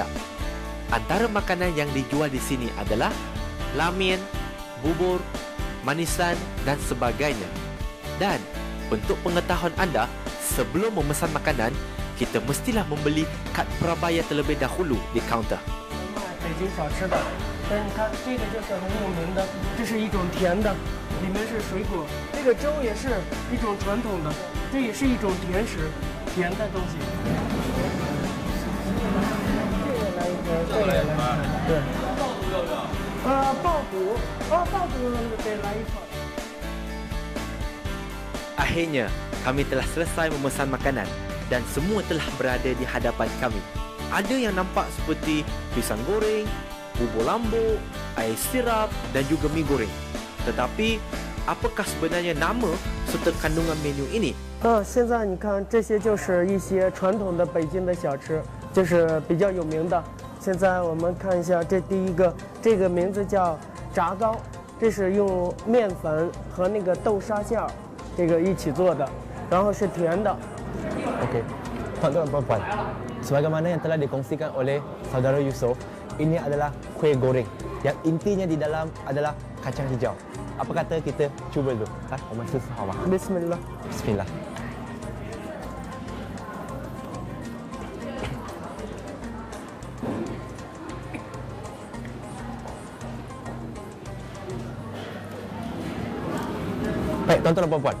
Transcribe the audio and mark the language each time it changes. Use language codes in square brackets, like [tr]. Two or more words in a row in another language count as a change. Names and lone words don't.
[ms] Antara makanan yang dijual di sini adalah lamin, bubur, manisan dan sebagainya. Dan untuk pengetahuan anda, sebelum memesan makanan, kita mestilah membeli kad prabayar terlebih dahulu di kaunter. [zh] 北京小吃的，但你看这个就是很有名的，这是一种甜的，里面是水果。这个粥也是一种传统的，这也是一种甜食，甜的东西。这个来一个，这个来一个，对。爆肚，爆肚得来一份。 [ms] Akhirnya, kami telah selesai memesan makanan dan semua telah berada di hadapan kami. Ada yang nampak seperti pisang goreng, bubur lambuk, air sirap dan juga mi goreng. Tetapi, apakah sebenarnya nama serta kandungan menu ini? [zh] 现在你看，这些就是一些传统的北京的小吃，就是比较有名的。现在我们看一下，这第一个，这个名字叫炸糕，这是用面粉和那个豆沙馅儿，这个一起做的，然后是甜的。 [ms] Okey, tuan-tuan dan puan-puan, sebagaimana yang telah dikongsikan oleh saudara Yusuf, ini adalah kuih goreng yang intinya di dalam adalah kacang hijau. Apa kata kita cuba dulu? Omar susu hawa. Bismillah. Bismillah. Baik, tuan-tuan dan puan-puan.